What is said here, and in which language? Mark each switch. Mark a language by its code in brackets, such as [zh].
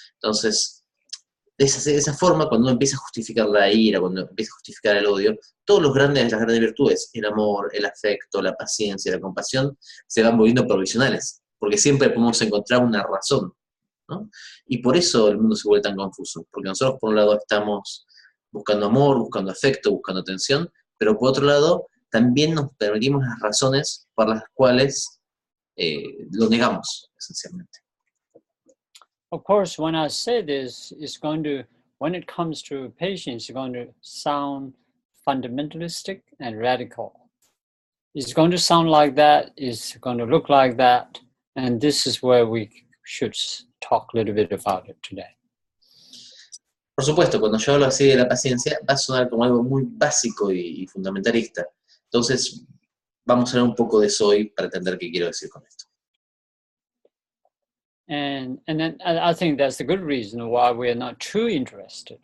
[es] Entonces, de esa forma, cuando uno empieza a justificar la ira, cuando empieza a justificar el odio, las grandes virtudes, el amor, el afecto, la paciencia, la compasión, se van volviendo provisionales, porque siempre podemos encontrar una razón, ¿no? Y por eso el mundo se vuelve tan confuso, porque nosotros por un lado estamos buscando amor, buscando afecto, buscando atención, pero por otro lado también nos permitimos las razones por las cuales lo negamos, esencialmente. [en] Of course, when I say this, it's going to, when it comes to patience, it's going to sound fundamentalistic and radical. It's going to sound like that, it's going to look like that, and this is where we should talk a little bit about it today. [es] Por supuesto, cuando yo hablo así de la paciencia, va a sonar como algo muy básico y fundamentalista. Entonces, vamos a hablar un poco de eso hoy para entender qué quiero decir con esto. [en] And then I think that's the good reason why we're not too interested.